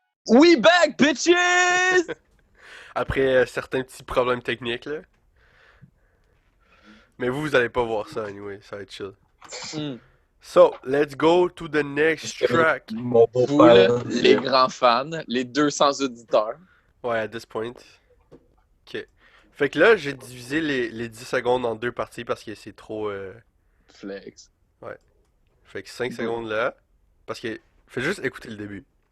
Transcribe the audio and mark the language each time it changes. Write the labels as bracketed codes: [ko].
[en] We back, bitches! [fr] Après certains petits problèmes techniques, là. Mais vous allez pas voir ça, anyway. Ça va être chill. Mm. [en] So, let's go to the next track. [fr] Mon Vous, beau-père... là, les grands fans, les 200 auditeurs. [en] Ouais, at this point. Ok. [fr] Fait que là, j'ai divisé les 10 secondes en deux parties parce que c'est trop... [en] Flex. [fr] Fait que 5 secondes là. Parce que... Fais juste écouter le début.